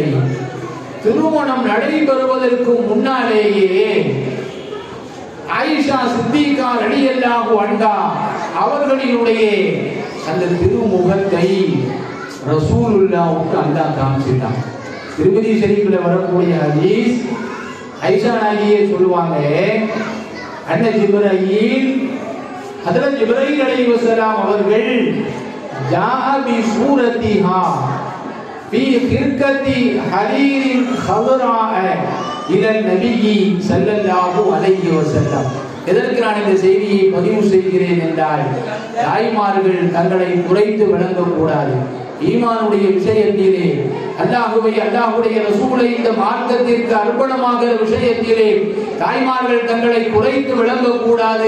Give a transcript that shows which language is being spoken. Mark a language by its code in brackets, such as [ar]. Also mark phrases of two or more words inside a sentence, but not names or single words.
[ta] திருமணம் நடைபெறுவதற்கு முன்னாலேயே ஆயிஷா சித்திகா [ar] رضي الله عنها [ta] அவர்களினுடைய அந்த திருமுகத்தை ரசூலுல்லாஹ்வுக்கு அல்லாஹ் காமிச்சிட்டான். திருமதி ஷரீஃபில் வரக்கூடிய ஹதீஸ், ஆயிஷா நாயியே சொல்லுவாங்க, [ar] أن جبريل [ta] ஹஜ்ரத் ஜிப்ரீல் அலைஹிஸ்ஸலாம் அவர்கள் [ar] جاء بصورتها في خرقة حرير خضراء إلى النبي صلى الله عليه وسلم. [ta] எதற்கு நான் இந்த செய்தியை பதிவு செய்கிறேன் என்றால், தாய்மார்கள் தங்களை குறைத்து விளங்கக்கூடாது. ஈமானுடைய விஷயத்திலே அல்லாஹ்வை அல்லாஹ்வுடைய ரசூலை இந்த மார்க்கத்திற்கு அர்ப்பணமாகிற விஷயத்திலே தாய்மார்கள் தங்களை குறைத்து விளங்கக்கூடாது.